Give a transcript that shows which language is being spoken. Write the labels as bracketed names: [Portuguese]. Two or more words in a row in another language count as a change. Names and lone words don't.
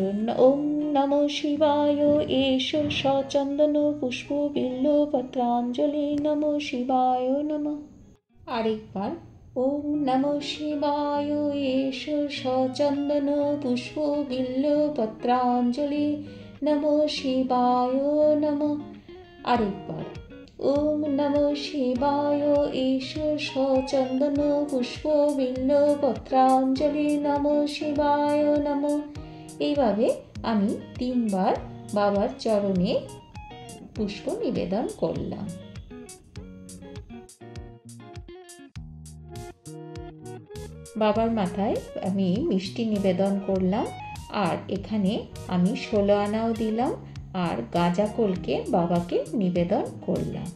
[Sanskrit] ওম নমো শিবায় এষ সচন্দন পুষ্প বিল্ল পত্রাঞ্জলি নমো শিবায় নমঃ। আরেকবার। ওম নমঃ শিবায় এষ সচন্দন পুষ্প বিল্ল পত্রাঞ্জলি নমঃ শিবায় নমঃ। আরেকবার। ওম নমঃ শিবায় এষ সচন্দন পুষ্প বিল্ল পত্রাঞ্জলি নমঃ শিবায় নমঃ। [Bangla] এইভাবে আমি 3 বার বাবার চরণে পুষ্প নিবেদন করলাম। বাবার মাথায় আমি মিষ্টি নিবেদন করলাম, আর এখানে আমি 16 আনাও দিলাম, আর গাঁজা কলকে বাবাকে নিবেদন করলাম।